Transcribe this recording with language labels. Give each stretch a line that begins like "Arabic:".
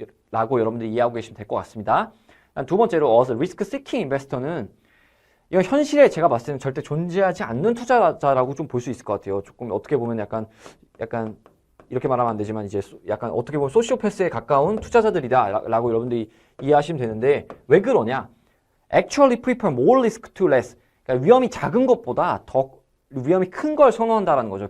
Korean: 라고 여러분들이 이해하고 계시면 될 것 같습니다. 두 번째로 리스크 시킹 인베스터는 이건 현실에 제가 봤을 때는 절대 존재하지 않는 투자자라고 좀 볼 수 있을 것 같아요. 조금 어떻게 보면 약간 이렇게 말하면 안 되지만 이제 약간 어떻게 보면 소시오패스에 가까운 투자자들이다 라고 여러분들이 이해하시면 되는데 왜 그러냐?
English: Actually prefer more risk to less.
Korean: 그러니까 위험이 작은 것보다 더 위험이 큰 걸 선호한다라는 거죠.